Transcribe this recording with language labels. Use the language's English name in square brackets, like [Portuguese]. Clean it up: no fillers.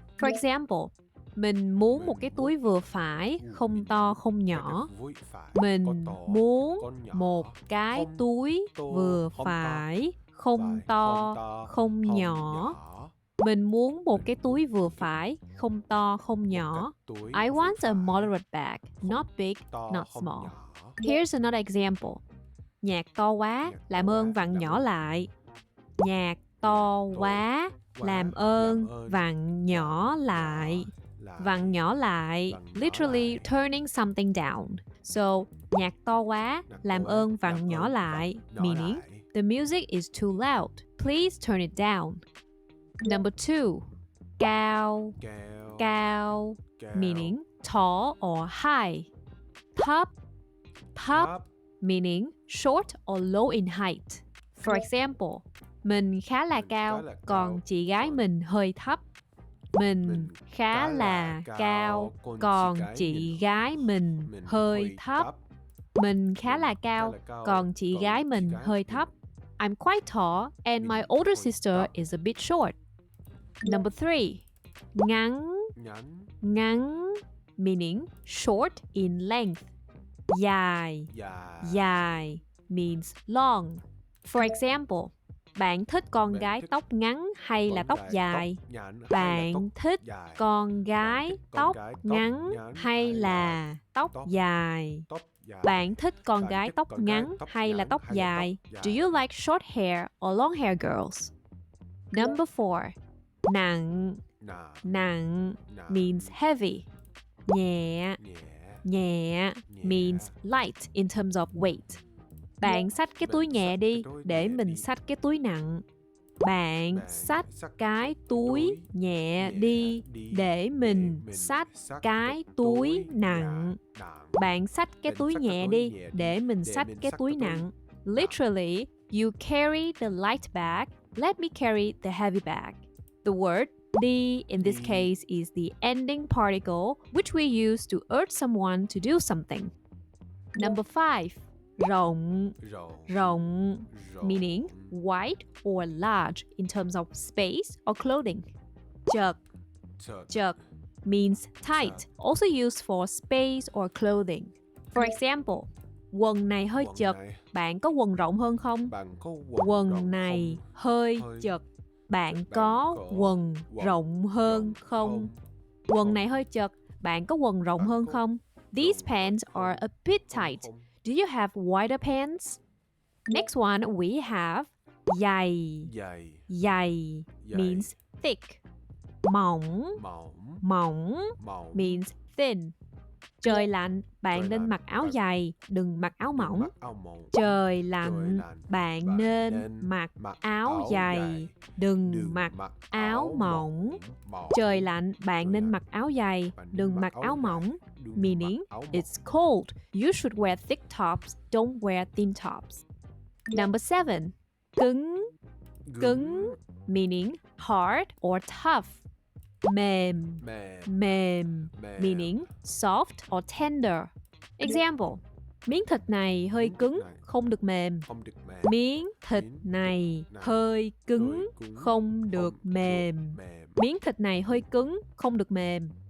[English] For example, [Vietnamese] mình muốn một cái túi vừa phải, không to không nhỏ. Mình muốn một cái túi vừa phải, không to không nhỏ. Mình muốn một cái túi vừa phải, không to không nhỏ. [English] I want a moderate bag, not big, not small. Here's another example. [Vietnamese] Nhạc to quá, làm ơn vặn nhỏ lại. Nhạc to quá, làm ơn vặn nhỏ lại. Vặn nhỏ lại, [English] literally turning something down. So, [Vietnamese] nhạc to quá, làm ơn vặn nhỏ lại, [English] meaning the music is too loud. Please turn it down. Number 2. Cao, cao, meaning tall or high. Thấp, thấp, meaning short or low in height. For example, [Vietnamese] mình khá là cao, còn chị gái mình hơi thấp. Mình khá là cao, còn chị gái mình hơi thấp. Mình khá là cao, còn chị gái mình hơi thấp. [English] I'm quite tall and my older sister is a bit short. Number 3. Ngắn, ngắn, meaning short in length. Dài, dài, means long. For example, [Vietnamese] bạn thích con gái tóc ngắn hay là tóc dài? Bạn thích con gái tóc ngắn hay là tóc dài? Bạn thích con gái tóc ngắn hay là tóc dài? [English] Do you like short hair or long hair girls? Number 4. Nặng, nặng, means heavy. Nhẹ, nhẹ, means light in terms of weight. [Vietnamese] Bạn xách cái túi nhẹ đi, để mình xách cái túi nặng. Bạn xách cái túi nhẹ đi, để mình xách cái túi nặng. Bạn xách cái túi nhẹ đi, để mình xách cái túi nặng. [English] Literally, you carry the light bag, let me carry the heavy bag. The word đi in this case is the ending particle which we use to urge someone to do something. Number 5. Rộng, rộng, meaning wide or large in terms of space or clothing. Chật, chật, means tight, also used for space or clothing. For example, [Vietnamese] quần này hơi chật, bạn có quần rộng hơn không? Quần này hơi chật, bạn có quần rộng hơn không? Quần này hơi chật, bạn có quần rộng hơn không? [English] These pants are a bit tight. Do you have wider pants? Next one we have dày. Dày means thick. Mỏng, mỏng means thin. [Vietnamese] Trời lạnh, bạn nên mặc áo dày, đừng mặc áo mỏng. Trời lạnh, bạn nên mặc áo dày, đừng mặc áo mỏng. Trời lạnh, bạn nên mặc áo dày, đừng mặc áo mỏng. [English] Meaning, it's cold. You should wear thick tops, don't wear thin tops. Number 7. Cứng, cứng, meaning hard or tough. [Vietnamese] Mềm, mềm, [English] mềm, meaning soft or tender. Example, [Vietnamese] miếng thịt này hơi Miếng thịt cứng, này không được mềm. không được mềm. Miếng thịt Miếng thịt này này hơi cứng, hơi cứng, không được mềm. mềm. Miếng thịt này hơi cứng, không được mềm.